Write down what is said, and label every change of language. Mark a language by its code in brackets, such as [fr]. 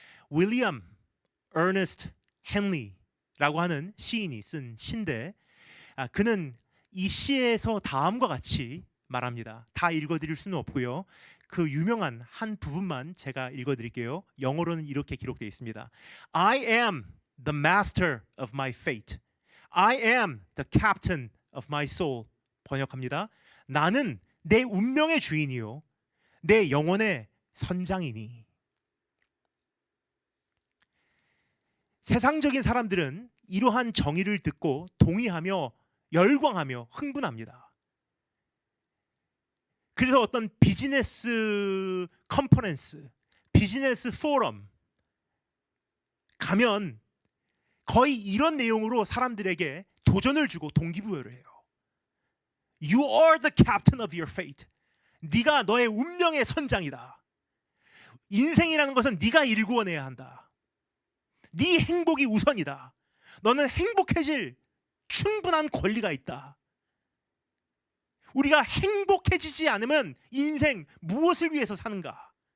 [ko] 윌리엄 어너스트 헨리라고 하는 시인이 쓴 시인데, 그는 이 시에서 다음과 같이 말합니다. 다 읽어드릴 수는 없고요, 그 유명한 한 부분만 제가 읽어드릴게요. 영어로는 이렇게 기록되어 있습니다. [en] I am the master of my fate. I am the captain of my soul. [ko] 번역합니다. 나는 내 운명의 주인이요, 내 영혼의 선장이니. 세상적인 사람들은 이러한 정의를 듣고 동의하며 열광하며 흥분합니다. 그래서 어떤 비즈니스 컨퍼런스, 비즈니스 포럼 가면 거의 이런 내용으로 사람들에게 도전을 주고 동기부여를 해요. [en] You are the captain of your fate. [ko] 네가 너의 운명의 선장이다. 인생이라는 것은 네가 일구어내야 한다. 네 행복이 우선이다. 너는 행복해질 충분한 권리가 있다. 우리가 행복해지지 않으면 인생 무엇을 위해서 사는가?